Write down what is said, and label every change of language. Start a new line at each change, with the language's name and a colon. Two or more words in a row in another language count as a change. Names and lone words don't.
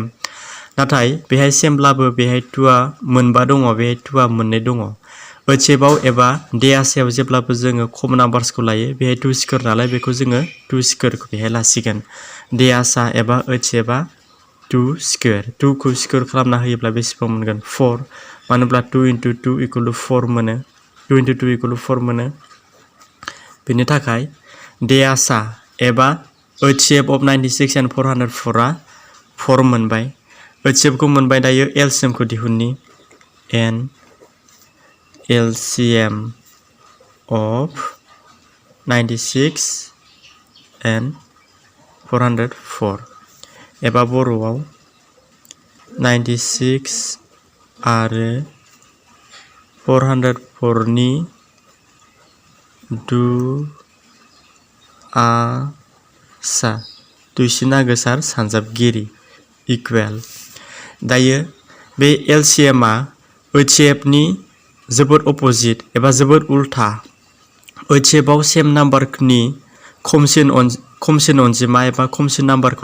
Bodo: नाथाय बेहाय सेमब्लाबो बेहाय 2 आ मोनबा दङ, बेहाय 2 आ मोननै दङ। HCF आव एबा दे आसायाव जेब्लाबो जोङो खम नाम्बार्सखौ लायो, बेहाय 2 स्क्वायर नालाय बेखौ जोङो 2 स्क्वायरखौ बेहाय लासिगोन। दे आसा एबा HCF आ 2 स्क्वायर 2 खौ स्क्वायर खालामना होयोब्ला बेसेबां मोनगोन 4 मानोब्ला
English: 2 into 2 equal to 4
Bodo: मोनो
English: 2 into 2 equal to 4
Bodo: मोनो बेनि थाखाय डेआसा एबा
English: HCF of 96 and 404
Bodo: आ 4 मोनबाय HCF खौ मोनबाय दायो LCM खौ दिहुननि n
English: LCM of 96 and 404
Bodo: एबा बर'आव 96 आरो 404 नि दुआसा दुइसिना गोसार सानजाबगिरि इकुवेल दायो बे LCM आ HCF नि जोबोद अपोजिट एबा जोबोद उल्था HCF आव
English: same number
Bodo: खमसिन अनजिमा एबा खमसिन नाम्बारखौ